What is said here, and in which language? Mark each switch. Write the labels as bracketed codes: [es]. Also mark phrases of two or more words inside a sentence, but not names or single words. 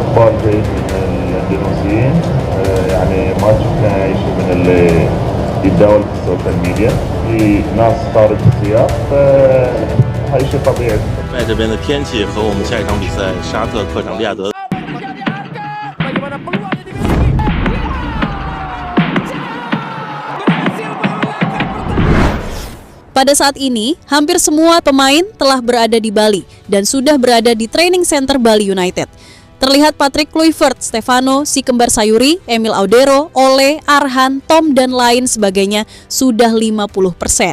[ar] إقبال جيد من الإندونيسيين يعني ما شفنا أي شيء من اللي يتداول في [en] social media [ar] في ناس خارج السياق فهاي شيء طبيعي. [zh] 在这边的天气和我们下一场比赛沙特客场利雅得。 [id] Pada saat ini, hampir semua pemain telah berada di Bali dan sudah berada di [en] training center [id] Bali United. Terlihat Patrick Kluivert, Stefano, si kembar Sayuri, Emil Audero, Ole, Arhan, Tom, dan lain sebagainya sudah 50%.